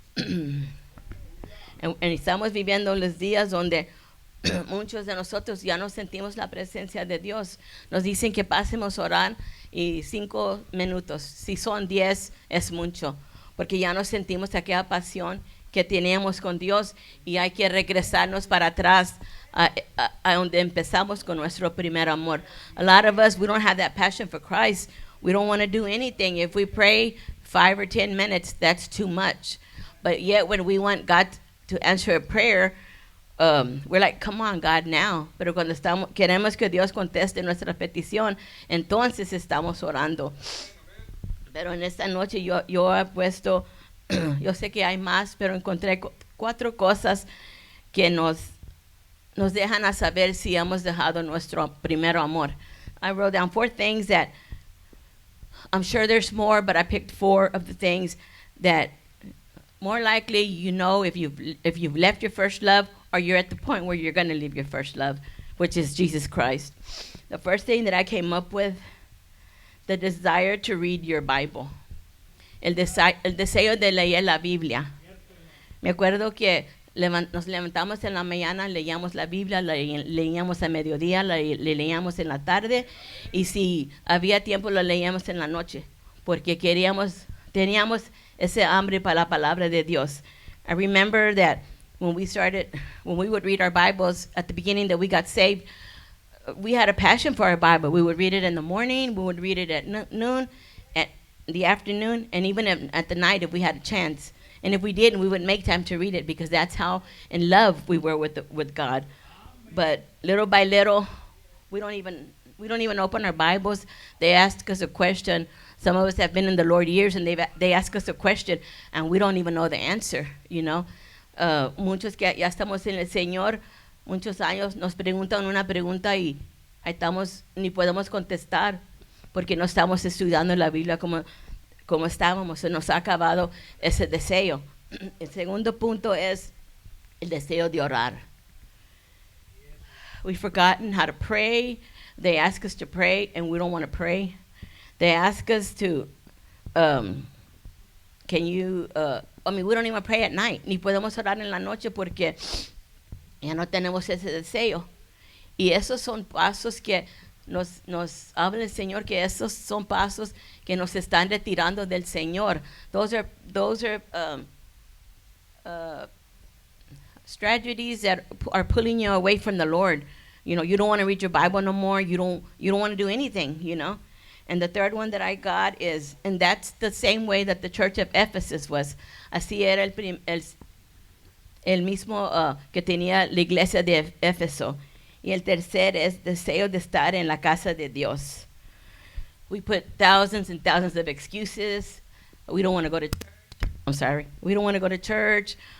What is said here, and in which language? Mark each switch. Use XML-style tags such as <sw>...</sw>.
<es>Y estamos viviendo los días donde muchos de nosotros ya no sentimos la presencia de Dios. Nos dicen que pasemos a orar y 5 minutos. Si son 10 es mucho, porque ya no sentimos aquella pasión que teníamos con Dios, y hay que regresarnos para atrás a donde empezamos con nuestro primer amor.</es> <en>A lot of us, we don't have that passion for Christ. We don't want to do anything. If we pray 5 or 10 minutes, that's too much. But yet when we want God to answer a prayer, we're like, come on, God, now.</en> <es>Pero cuando queremos que Dios conteste nuestra petición, entonces estamos orando. Pero en esta noche yo he puesto, yo sé que hay más, pero encontré 4 cosas que nos dejan a saber si hemos dejado nuestro primer amor.</es> <en>I wrote down 4 things that I'm sure there's more, but I picked 4 of the things that more likely you know if you've left your first love or you're at the point where you're going to leave your first love, which is Jesus Christ. The first thing that I came up with, the desire to read your Bible.</en> <es>El deseo de leer la Biblia. Me acuerdo que nos levantamos en la mañana, leíamos la Biblia, leíamos a mediodía, leíamos en la tarde, y si había tiempo lo leíamos en la noche, porque teníamos ese hambre para la palabra de Dios.</es> <en>I remember that when we would read our Bibles at the beginning that we got saved, we had a passion for our Bible. We would read it in the morning, we would read it at noon, at the afternoon, and even at the night if we had a chance. And if we didn't, we would make time to read it because that's how in love we were with God. But little by little, we don't even open our Bibles. They ask us a question. Some of us have been in the Lord years, and they ask us a question, and we don't even know the answer, you know.</en> <es>Muchos que ya estamos en el Señor, muchos años nos preguntan una pregunta y ahí estamos, ni podemos contestar porque no estamos estudiando la Biblia como estábamos. Se nos ha acabado ese deseo. El segundo punto es el deseo de orar.</es> <en>We've forgotten how to pray. They ask us to pray, and we don't want to pray. They ask us to, we don't even pray at night.</en> <es>Ni podemos orar en la noche porque ya no tenemos ese deseo. Y esos son pasos que nos habla el Señor, que esos son pasos que nos están retirando del Señor.</es> <en>Those are strategies that are pulling you away from the Lord. You know, you don't want to read your Bible no more. You don't want to do anything, you know. And the third one that I got is, and that's the same way that the church of Ephesus was.</en> <es>Así era el mismo que tenía la iglesia de Éfeso. Y el tercer es deseo de estar en la casa de Dios.</es> <en>We put thousands and thousands of excuses. We don't want to go to church. We don't want to go to church.</en>